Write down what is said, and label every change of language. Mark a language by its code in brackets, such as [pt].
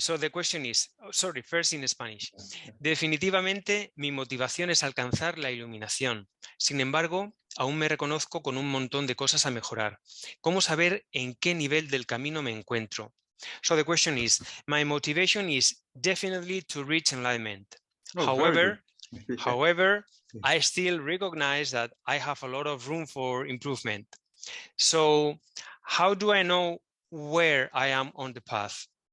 [en] So the question is, first in Spanish. [es] Definitivamente mi motivación es alcanzar la iluminación. Sin embargo, aún me reconozco con un montón de cosas a mejorar. ¿Cómo saber en qué nivel del camino me encuentro? [en] So the question is, my motivation is definitely to reach enlightenment. However, I still recognize that I have a lot of room for improvement. So how do I know where I am on the path?